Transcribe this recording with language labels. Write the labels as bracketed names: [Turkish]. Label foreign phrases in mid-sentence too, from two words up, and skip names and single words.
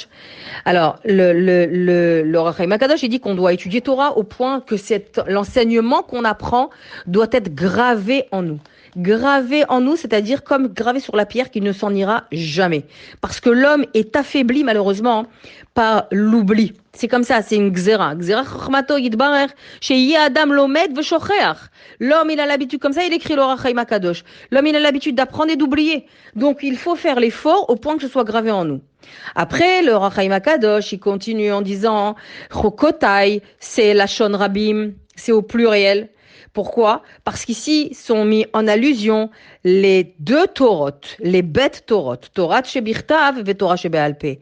[French] Alors, le Ohr HaChaim HaKadosh, il dit qu'on doit étudier Torah au point que l'enseignement qu'on apprend doit être gravé en nous. Gravé en nous, c'est-à-dire comme gravé sur la pierre qui ne s'en ira jamais. Parce que l'homme est affaibli malheureusement par l'oubli. C'est comme ça, c'est une gzera. [Hebrew] גזירה חכמתו יתברך, שיהא אדם לומד ושוכח. [French] L'homme, il a l'habitude, comme ça, il écrit le Ohr HaChaim HaKadosh. L'homme, il a l'habitude d'apprendre et d'oublier. Donc, il faut faire l'effort au point que ce soit gravé en nous. Après, le Ohr HaChaim HaKadosh, il continue en disant, Chokotai, c'est [Hebrew] לשון רבים, [French] c'est au pluriel. Pourquoi? Parce qu'ici sont mis en allusion les deux Torot, les bêtes Torot, [Hebrew] תורה שבכתב [French] et [Hebrew] תורה שבעל פה.